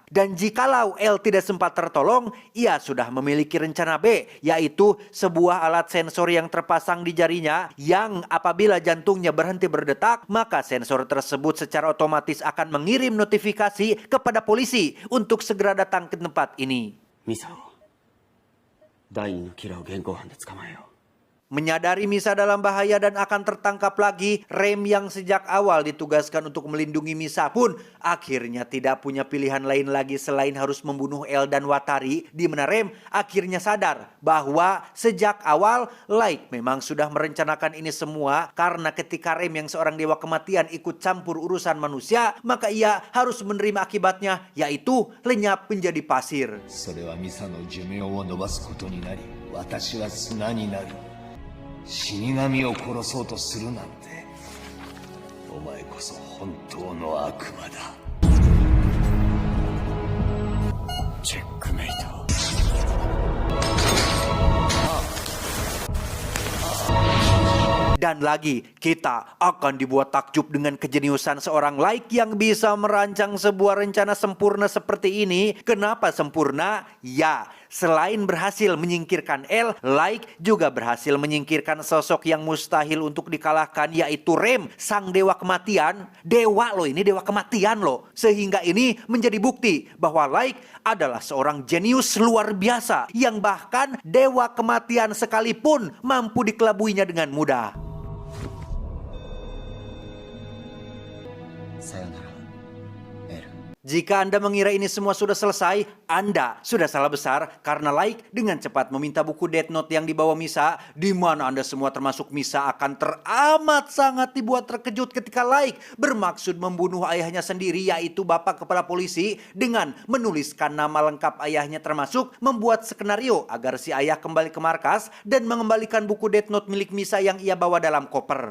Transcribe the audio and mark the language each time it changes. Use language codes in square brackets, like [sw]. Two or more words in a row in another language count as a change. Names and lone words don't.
[id] Dan jikalau L tidak sempat tertolong, ia sudah memiliki rencana B, yaitu sebuah alat sensor yang terpasang di jarinya, yang apabila jantungnya berhenti berdetak, maka sensor tersebut secara otomatis akan mengirim notifikasi kepada polisi untuk segera datang ke tempat ini. [ja] ミサを第二のキラーを現行犯で捕まえよう。 [id] Menyadari Misa dalam bahaya dan akan tertangkap lagi, Rem yang sejak awal ditugaskan untuk melindungi Misa pun akhirnya tidak punya pilihan lain lagi selain harus membunuh L dan Watari, di mana Rem akhirnya sadar bahwa sejak awal Like memang sudah merencanakan ini semua, karena ketika Rem yang seorang dewa kematian ikut campur urusan manusia, maka ia harus menerima akibatnya, yaitu lenyap menjadi pasir. [ja] それはミサの寿命を延ばすことになり、私は砂になる。死神を殺そうとするなんて、お前こそ本当の悪魔だ。チェックメイト。 [id] Dan lagi, kita akan dibuat takjub dengan kejeniusan seorang Like yang bisa merancang sebuah rencana sempurna seperti ini. Kenapa sempurna? Ya, selain berhasil menyingkirkan L, Like juga berhasil menyingkirkan sosok yang mustahil untuk dikalahkan, yaitu Rem, sang dewa kematian. Dewa loh, ini dewa kematian loh. Sehingga ini menjadi bukti bahwa Like adalah seorang jenius luar biasa yang bahkan dewa kematian sekalipun mampu dikelabuinya dengan mudah. [ja] さよなら、エル。 [id] Jika Anda mengira ini semua sudah selesai, Anda sudah salah besar, karena Like dengan cepat meminta buku Death Note yang dibawa Misa, di mana Anda semua termasuk Misa akan teramat sangat dibuat terkejut ketika Like bermaksud membunuh ayahnya sendiri, yaitu Bapak Kepala Polisi, dengan menuliskan nama lengkap ayahnya, termasuk membuat skenario agar si ayah kembali ke markas dan mengembalikan buku Death Note milik Misa yang ia bawa dalam koper.